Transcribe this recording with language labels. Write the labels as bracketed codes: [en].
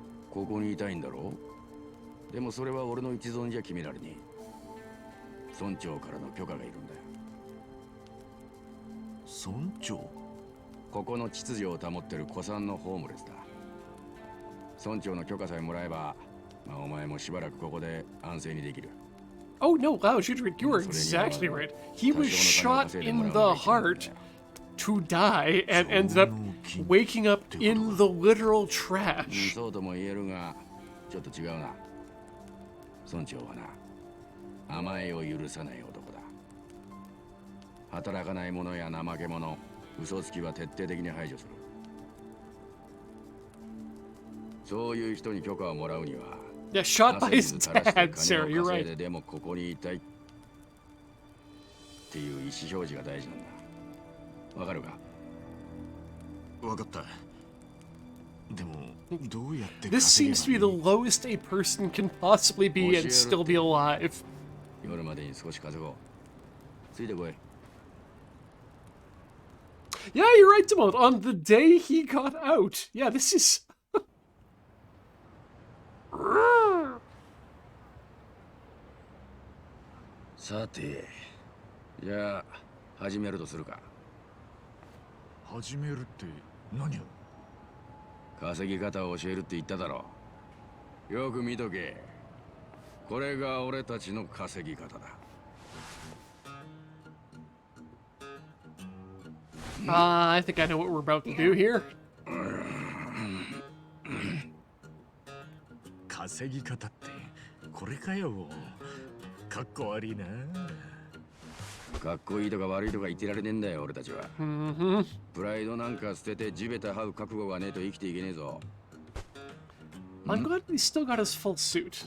[ja] ここにいたいんだろう。でもそれは俺の一存じゃ決められねえ。村長からの許可がいるんだよ。村長？ここの秩序を保ってる古参のホームレスだ。村長の許可さえもらえば、まあお前もしばらくここで安静にできる。 [en] Oh no, wow, Shudrid, you were exactly right. He was shot in the heart to die and ended up waking up in the literal trash. [ja] そうとも言えるが、ちょっと違うな。村長はな、甘えを許さない男だ。働かない者や怠け者、嘘つきは徹底的に排除する。そういう人に許可をもらうには、 [en] Yeah, shot by his dad, Sarah, you're right. [ja] でもここにいたいっていう意思表示が大事なんだ。わかるか？わかった。でもどうやって [en] This [ja] 稼げばいい？ [en] seems to be the lowest a person can possibly be and still be alive. [ja] 夜までに少し稼ごう。ついてこい。 [en] Yeah, you're right, Timon. On the day he got out. Yeah, this is... [ja] さて、じゃあ始めるとするか。始めるって何を？稼ぎ方を教えるって言っただろう。よく見とけ。これが俺たちの稼ぎ方だ。 [en] I think I know what we're about to do here. [ja] 稼ぎ方ってこれかよ。かっこ悪いな。かっこいいとか悪いとか言ってられねえんだよ俺たちは。プライドなんか捨てて地べた這う覚悟がねえと生きていけねえぞ。 [en] I'm glad he still got his full suit.